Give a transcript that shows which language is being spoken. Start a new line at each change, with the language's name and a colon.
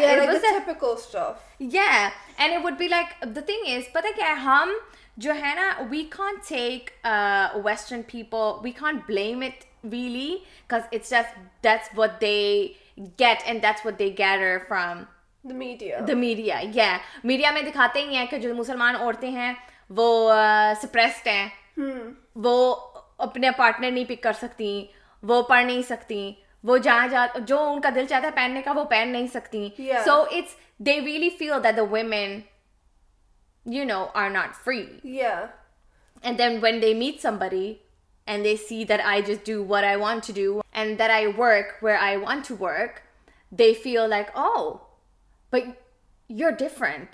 English: Yeah, like the typical stuff. Yeah, and it would be like, the thing is,
Hindi: pata kya hai, hum jo hai na,
English: we can't take Western people, we can't blame it really, because it's just, that's what they get and that's what they gather from the media. Yeah.
Hindi: Media में दिखाते ही हैं कि जो मुसलमान औरतें हैं वो suppressed हैं, वो अपने पार्टनर नहीं पिक कर सकती, वो पढ़ नहीं सकती, वो जो उनका दिल चाहता है पहनने का वो पहन नहीं सकती.
English: Yeah. So they really feel that the women, are not free. Yeah. And then when they meet somebody and they see that I just do what I want to do and that I work where I want to work, they feel like, but you're different.